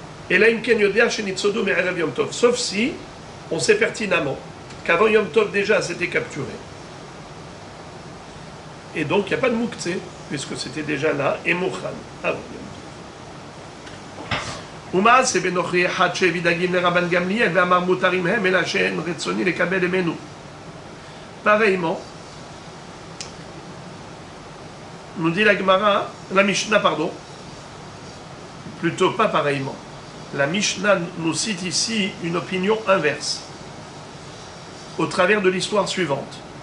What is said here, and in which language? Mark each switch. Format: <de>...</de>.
<fr>Et là,</fr> <he>Imken Yodia Shenitzodu Me'erev Yom Tov.</he> <fr>Sauf si on sait pertinemment qu'avant Yom Tov déjà, c'était capturé. Et donc, il n'y a pas de Moukhtse, puisque c'était déjà là, et Mouchan.</fr> <he>Alors, ומעשה בנוכרי אחד שהביא דגים לרבן גמליאל ואמר מותרים הם אלא שאין רצוני לקבל ממנו.</he> <fr>Pareillement, nous dit la Gemara, la Mishnah, pardon, plutôt pas pareillement. La Mishnah nous cite ici une opinion inverse, au travers de l'histoire suivante.</fr>